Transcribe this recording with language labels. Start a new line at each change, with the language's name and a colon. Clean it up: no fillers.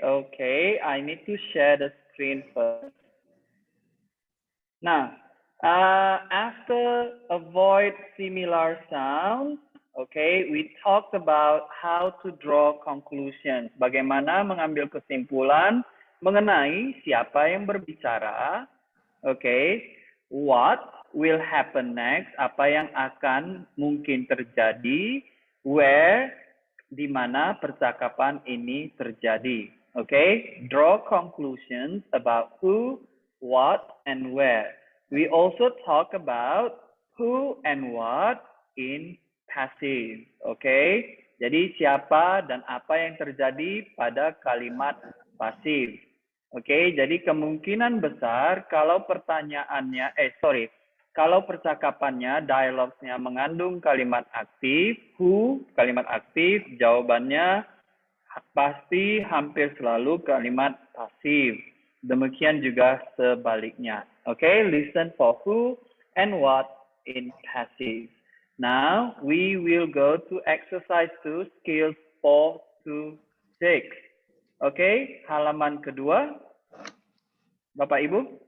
English: Okay, I need to share the screen first. Now, after avoid similar sounds, okay, we talked about how to draw conclusions.
Indonesian: Bagaimana mengambil kesimpulan mengenai siapa yang berbicara.
English: Okay, what will happen next?
Indonesian: Apa yang akan mungkin terjadi? Where? Di mana percakapan ini terjadi.
English: Okay, draw conclusions about who, what, and where. We also talk about who and what in passive.
Indonesian: Okay, jadi siapa dan apa yang terjadi pada kalimat pasif. Okay, jadi kemungkinan besar kalau pertanyaannya, kalau percakapannya, dialogsnya mengandung kalimat aktif, who, kalimat aktif, jawabannya pasti hampir selalu kalimat pasif. Demikian juga sebaliknya.
English: Okay, listen for who and what in passive. Now, we will go to exercise 2, skills 4 to 6.
Indonesian: Okay, halaman kedua. Bapak Ibu?